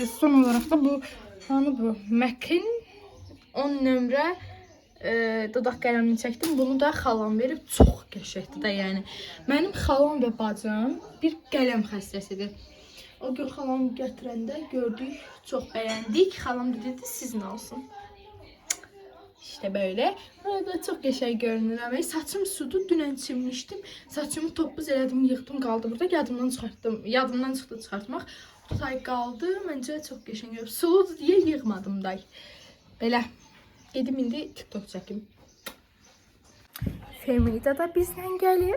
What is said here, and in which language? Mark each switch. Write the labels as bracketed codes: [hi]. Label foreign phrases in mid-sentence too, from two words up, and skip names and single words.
[az] Son olarak da bu bu MAC'in 10 nömrə dodaq qələmini çəkdim. Bunu da xalam verib. Çox qəşəngdir də yəni. Mənim xalam və bacım bir qələm xəstəsidir. O gün xalam gətirəndə gördük, çox bəyəndik. Xalam da dedi sizin olsun. [tr] İşte böyle. [az] Burada çok qəşəng görünür. Saçım sudu, dünən çimmişdim. Saçımı topuz elədim, yıxdım, qaldı burada. Yadımdan çıxartdım. Yadımdan çıxdı çıxartmaq. Tutay qaldı. Məncə çox qəşəng görünür. Suludur deyə yığmadım day. Belə. Gedim indi TikTok çəkim. Femida da bizdən gəlir.